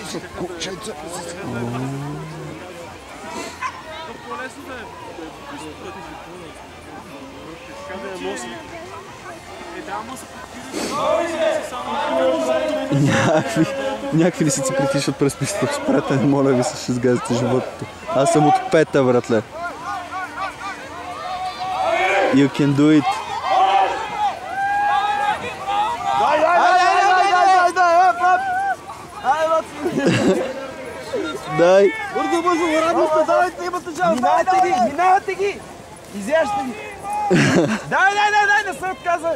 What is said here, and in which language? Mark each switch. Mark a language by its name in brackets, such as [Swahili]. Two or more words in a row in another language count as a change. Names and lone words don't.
[Bulgarian] Някакви лисици притишат през пистата. Спрете, моля ви се, ще сгазите животите. Аз съм от пета, братле. [English] You can do it. [Bulgarian] Дай! Бързо, радостта, давайте, имате жал. Минавате ги! Изяжте ги! Дай, не се отказвай!